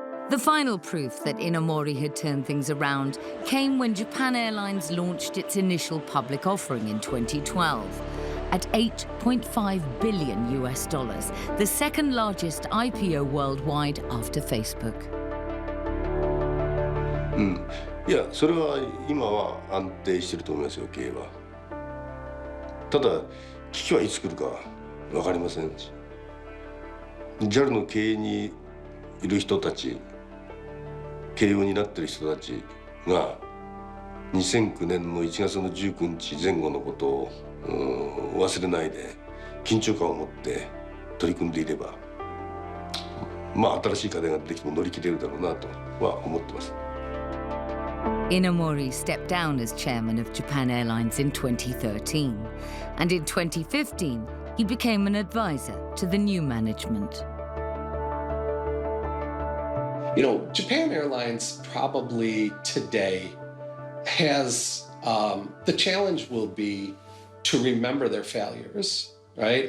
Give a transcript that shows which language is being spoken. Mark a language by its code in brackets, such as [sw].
[en] The final proof that Inamori had turned things around came when Japan Airlines launched its initial public offering in 2012 at $8.5 billion, the second largest IPO worldwide after Facebook. [ja] いや、それは今は安定していると思いますよ、経営は。ただ、危機はいつ来るか分かりませんし、JAL の経営にいる人たち、経営を担っている人たちが2009年の1月の19日前後のことを忘れないで緊張感を持って取り組んでいれば、新しい課題が出てきても乗り切れるだろうなとは思ってます。 [en] Inamori stepped down as chairman of Japan Airlines in 2013, and in 2015 he became an advisor to the new management. You know, Japan Airlines probably today has the challenge will be to remember their failures, right?